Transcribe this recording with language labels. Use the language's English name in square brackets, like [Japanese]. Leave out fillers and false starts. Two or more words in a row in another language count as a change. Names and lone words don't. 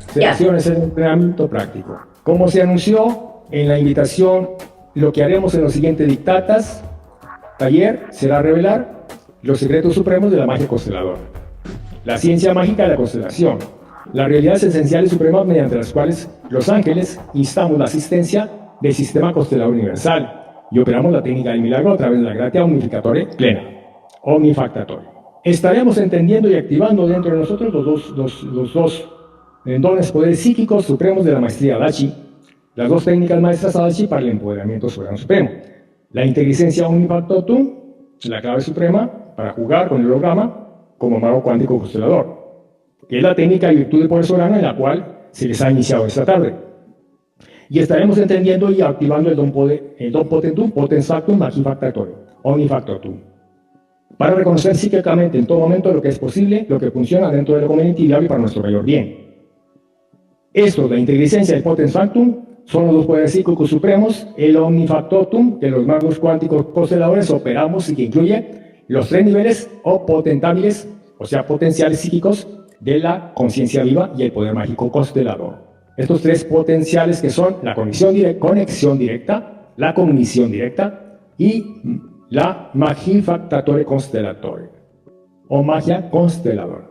[Spanish] Observación es el entrenamiento práctico. Como se anunció en la invitación, lo que haremos en los siguientes dictatas, taller, será revelar los secretos supremos de la magia consteladora, la ciencia mágica de la constelación, las realidades esenciales supremas mediante las cuales los ángeles instamos la asistencia del sistema constelador universal y operamos la técnica del milagro a través de la gratia omnificatoria plena, omnifactatoria. Estaremos entendiendo y activando dentro de nosotros los dos dones poderes psíquicos supremos de la maestría Adachi, las dos técnicas maestras Adachi para el empoderamiento soberano supremo, la inteligencia omnifactotum, la clave suprema para jugar con el holograma como mago cuántico constelador, que es la técnica y virtud del poder soberano en la cual se les ha iniciado esta tarde. Y estaremos entendiendo y activando el don potentum, [Latin] potens factum, [Spanish] magifactatorio, omnifactotum, para reconocer psíquicamente en todo momento lo que es posible, lo que funciona dentro de lo conveniente y viable para nuestro mayor bien. Estos, la inteligencia y el [Latin] potens factum, [Spanish] son los dos poderes psíquicos supremos, el omnifactotum, que los magos cuánticos consteladores operamos y que incluye los tres niveles o potentables, o sea, potenciales psíquicos, de la conciencia viva y el poder mágico constelador. Estos tres potenciales que son la conexión directa, la cognición directa y la [Latin] magifactatore constellatore [Spanish] o magia consteladora.